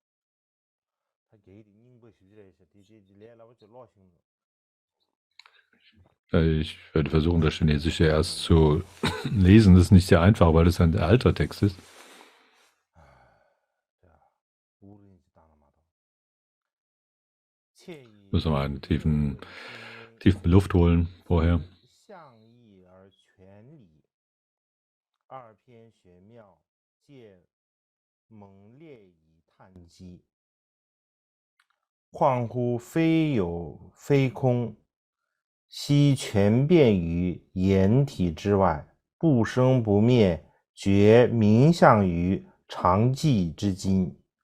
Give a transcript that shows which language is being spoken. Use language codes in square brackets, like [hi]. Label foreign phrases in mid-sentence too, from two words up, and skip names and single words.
[de] Ich werde versuchen, das Chinesische erst zu lesen. Das ist nicht sehr einfach, weil es ein alter Text ist. Müssen wir einen tiefen Luft holen vorher. [zh] Huang hu非有非空，悉全遍于言体之外，不生不灭，觉名相于常寂之今。